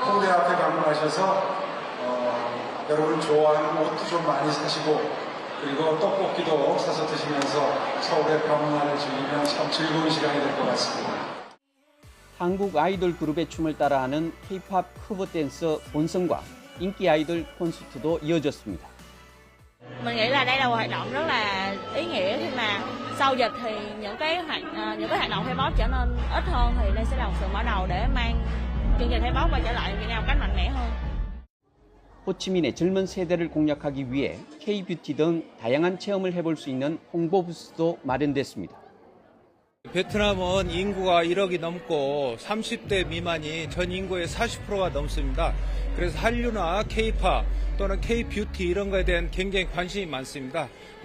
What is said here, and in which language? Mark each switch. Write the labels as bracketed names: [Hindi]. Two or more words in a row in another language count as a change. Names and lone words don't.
[Korean] 홍대 앞에 방문하셔서 여러분 좋아하는 옷도 좀 많이 사시고 그리고 떡볶이도 사서 드시면서 서울의 방문을 즐기면 참 즐거운 시간이 될 것 같습니다. 한국 아이돌 그룹의 춤을 따라하는 K-팝 커버 댄서 본성과 인기 아이돌 콘서트도 이어졌습니다. [Vietnamese] Mình nghĩ là đây là một hoạt động rất là ý nghĩa khi mà sau dịch thì những cái hoạt động K-pop trở nên ít hơn thì đây sẽ là một sự mở đầu để mang chương trình K-pop quay trở lại Việt Nam một cách mạnh mẽ hơn. [Korean] 호치민의 젊은 세대를 공략하기 위해 K-뷰티 등 다양한 체험을 해볼 수 있는 홍보 부스도 마련됐습니다. 베트남은 인구가 1억이 넘고 30대 미만이 전 인구의 40%가 넘습니다. 그래서 한류나 K-팝 또는 K-뷰티 이런 거에 대한 굉장히 관심이 많습니다.